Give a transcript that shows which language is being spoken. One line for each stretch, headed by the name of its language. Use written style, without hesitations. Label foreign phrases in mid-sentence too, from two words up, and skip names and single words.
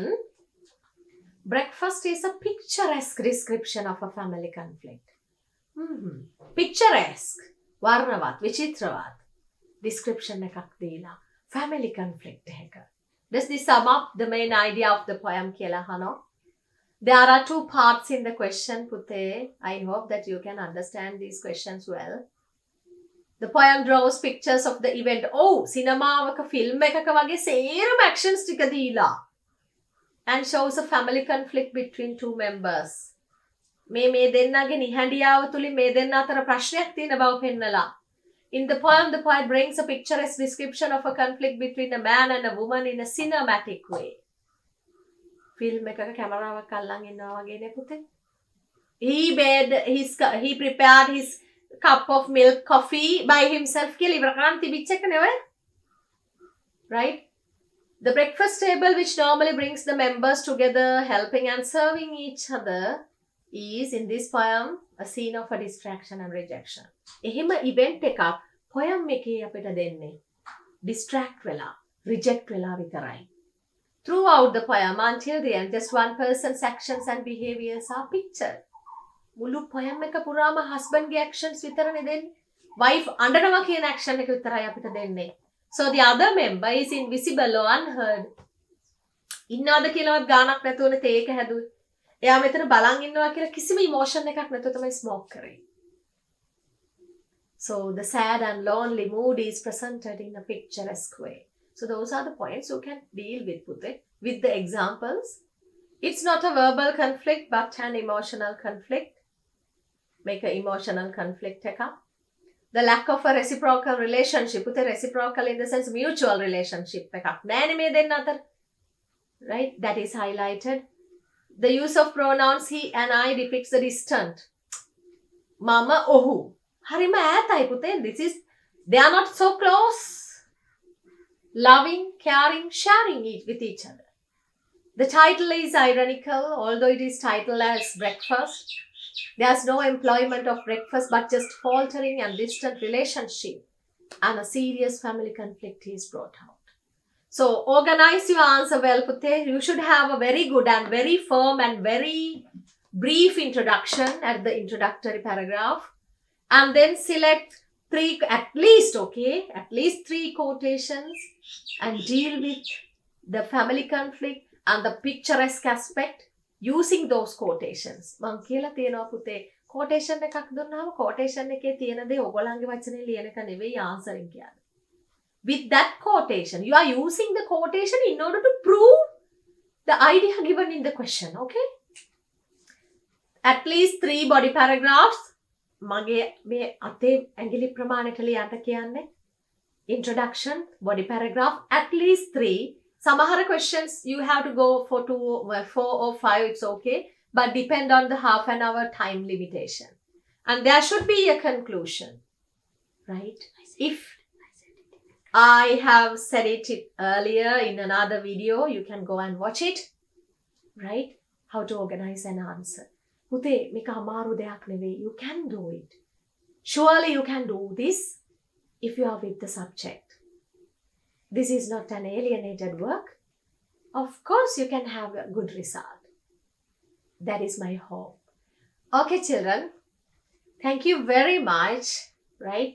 English: Breakfast is a picturesque description of a family conflict. Picturesque.
Sinhala: වර්ණවත්, විචිත්‍රවත්. Description එකක් දීලා.
English: Family conflict එක. Does this sum up the main idea of the poem
Sinhala: කියලා අහනවා?
English: There are two parts in the question, පුතේ. I hope that you can understand these questions well. The poem draws pictures of the event.
Sinhala: Oh, සිනමාවක ෆිල්ම් එකක වගේ සේරම actions ටික දීලා.
English: And shows a family conflict between two members.
Sinhala: මේ දෙන්නගේ නිහඬියාව තුලින් මේ දෙන්න අතර ප්‍රශ්නයක් තියෙන බව පෙන්නලා.
English: In the poem, the poet brings a picturesque description of a conflict between a man and a woman in a cinematic way.
Sinhala: ෆිල්ම් එකක කැමරාවක් අල්ලන් ඉන්නවා වගේනේ පුතේ.
English: He prepared his cup of milk coffee by himself
Sinhala: කියලා ඉවර කරන් තිබිච්ච එක නෙවෙයි.
English: Right? The breakfast table, which normally brings the members together, helping and serving each other, is in this poem a scene of a distraction and rejection.
Sinhala: එහෙම event එකක් poem එකේ අපිට දෙන්නේ distract වෙලා, reject වෙලා විතරයි.
English: Throughout the poem until the end, just one person's actions and behaviors are pictured.
Sinhala: මුළු poem එක පුරාම husband ගේ actions විතරනේ දෙන්නේ. Wife අඬනවා කියන action එක විතරයි අපිට දෙන්නේ.
English: So the other member is invisible or unheard.
Sinhala: ඉන්නවද කියලාවත් ගානක් නැතුවනේ තේ එක හැදුවේ. එයා මෙතන බලන් ඉන්නවා කියලා කිසිම emotion එකක් නැතුව තමයි smoke කරේ.
English: So the sad and lonely mood is presented in a picturesque way. So those are the points you can deal with, Pute. with the examples. It's not a verbal conflict, but an emotional conflict. Make an emotional conflict එක. The lack of a reciprocal relationship. With a reciprocal in the sense mutual relationship
Sinhala: එකක් නෑනේ මේ දෙන්න අතර.
English: Right? That is highlighted. The use of pronouns he and I depicts the distant.
Sinhala: මම, ඔහු. හරිම ඈතයි පුතේ.
English: They are not so close. Loving, caring, sharing with each other. The title is ironical, although it is titled as breakfast. There's no employment of breakfast, but just faltering and distant relationship. And a serious family conflict is brought out. So organize your answer well, Pute. You should have a very good and very firm and very brief introduction at the introductory paragraph. And then select at least 3 quotations and deal with the family conflict and the picturesque aspect using those quotations.
Sinhala: මං කියලා තියෙනවා පුතේ quotation එකක් දුන්නාම quotation එකේ තියෙන දේ ඔයගොල්ලන්ගේ වචනේ ලියන එක නෙවෙයි answering කියන්නේ.
English: With that quotation, you are using the quotation in order to prove the idea given in the question, okay? At least 3 body paragraphs.
Sinhala: මගේ මේ අතේ ඇඟිලි ප්‍රමාණයට ලියන්න කියන්නේ.
English: Introduction, body paragraph, at least 3. Some other questions you have to go for 4 or 5, it's okay. But depend on the half an hour time limitation. And there should be a conclusion, right? If I have said it earlier in another video, you can go and watch it, right? How to organize an answer.
Sinhala: පුතේ මේක අමාරු දෙයක් නෙවෙයි.
English: You can do it. Surely you can do this if you are with the subject. This is not an alienated work. Of course you can have a good result. That is my hope. Okay, children. Thank you very much. Right?